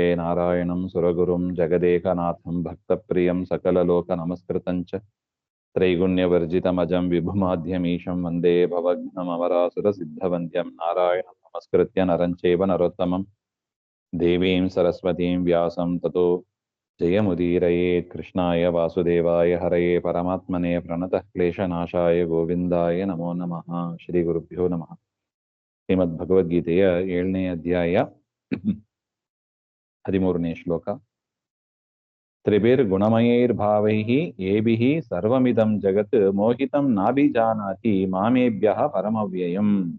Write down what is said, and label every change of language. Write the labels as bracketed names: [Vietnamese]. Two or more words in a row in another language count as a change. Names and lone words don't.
[Sanskrit] नारायणं सुरगुरुं जगदेकनाथं भक्तप्रियं सकललोकनमस्कृतं च त्रैगुण्यवर्जितमजं विभुमाद्यमीशं वन्दे भवघ्नमवरासुरसिद्धवन्द्यं। नारायणं नमस्कृत्य नरं चैव नरोत्तमं देवीं सरस्वतीं व्यासं ततो जयमुदीरयेत्। कृष्णाय वासुदेवाय हरये परमात्मने प्रणतः क्लेशनाशाय गोविन्दाय नमो नमः। ಶ್ರೀ ಗುರುಭ್ಯೋ ನಮಃ. [Kannada] ಶ್ರೀಮದ್ಭಗವದ್ಗೀತೆಯ 7ನೇ ಅಧ್ಯಾಯ 13ನೇ ಶ್ಲೋಕ. [Sanskrit] ತ್ರಿಭಿರ್ಗುಣಮಯೈರ್ಭಾವೈಃ ಏಭಿಃ ಸರ್ವಮಿದಂ ಜಗತ್ ಮೋಹಿತಂ ನಾಭಿಜಾನಾತಿ ಮಾಮೇಭ್ಯಃ ಪರಮವ್ಯಯಂ.